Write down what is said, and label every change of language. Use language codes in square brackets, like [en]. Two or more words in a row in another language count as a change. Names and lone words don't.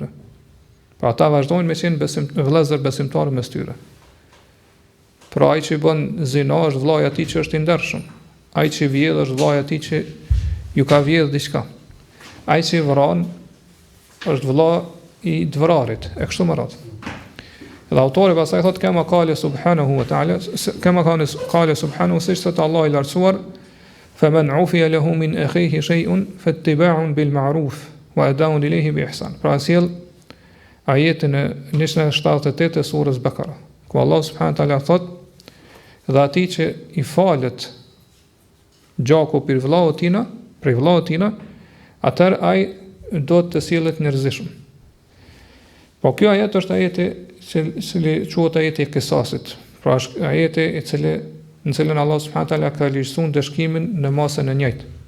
[sq] Pra ata vazhdojnë me qenë vëllezër besimtarë mes tyre. Pra ai që I bën zina është vllai atij që është I ndershëm. Ai që vjedh është vllai atij që ju ka vjedh diçka. Ai që vran është vëlla I të vrarit, e kështu me radhë. Dhe autori pastaj thotë [ar] كما قال سبحانه وتعالى, كما قال سبحانه [sq] siç thotë Allah I lartësuar, [ar] فمن عفي له من أخيه شيء فاتباع بالمعروف وأداء إليه بإحسان. [sq] Pra sjell ajetin e 178 e surës Bakara, ku Allah [ar] سبحانه وتعالى [sq] thotë dhe atij që I falet gjaku për vëllau tina, atëherë ai do të sillet njerëzishëm. Po kjo ajet është ajeti cili quhet ajeti I kisasit. Pra është ajeti në cilën Allah [ar] سبحانه وتعالى [sq] ka ligjësuar dëshkimin në masën e njëjtë.